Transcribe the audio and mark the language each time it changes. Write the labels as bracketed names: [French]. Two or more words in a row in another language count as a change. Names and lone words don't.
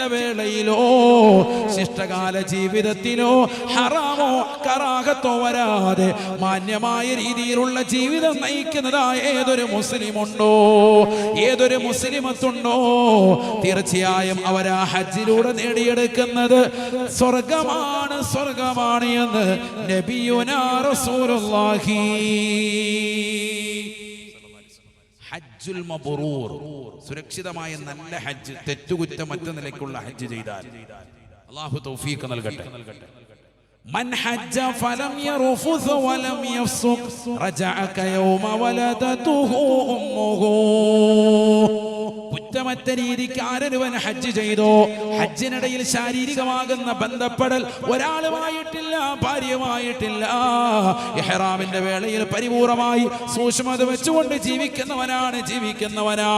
[Malayalam] വേളയിലോ ശിഷ്ടകാല ജീവിതത്തിലോ ഹറാമോ കറാഹത്തോ വരാതെ മാന്യമായ രീതിയിൽ ഉള്ള ജീവിതം നയിക്കുന്നതായ ഏതൊരു മുസ്ലിമുണ്ടോ, ഏതൊരു മുസ്ലിമത്തുണ്ടോ, തീർച്ചയായും അവരാ ഹജ്ജിലൂടെ നേടിയെടുക്കുന്നത് സ്വർഗമാണ് എന്ന് [Arabic] نبينا رسول الله. الحج المبرور, [Malayalam] സുരക്ഷിതമായ നല്ല ഹജ്ജ്, തെറ്റുകുറ്റമറ്റ നിലയ്ക്കുള്ള ഹജ്ജ് ചെയ്താൽ അല്ലാഹു തൗഫീഖ് നൽകട്ടെ. [Arabic] من حج فلم يرفث ولم يفسق رجع كيوم ولدته أمه. [Malayalam] കുറ്റമറ്റ രീതിക്ക് ആരൊരുവൻ ഹജ്ജ് ചെയ്തോ, ഹജ്ജിനിടയിൽ ശാരീരികമാകുന്ന ബന്ധപ്പെടൽ ഒരാളുമായിട്ടില്ല, ഭാര്യയുമായിട്ടില്ല, ഇഹ്റാമിന്റെ വേളയിൽ പരിപൂർണമായി സൂക്ഷ്മത വെച്ചുകൊണ്ട് ജീവിക്കുന്നവനാണ്.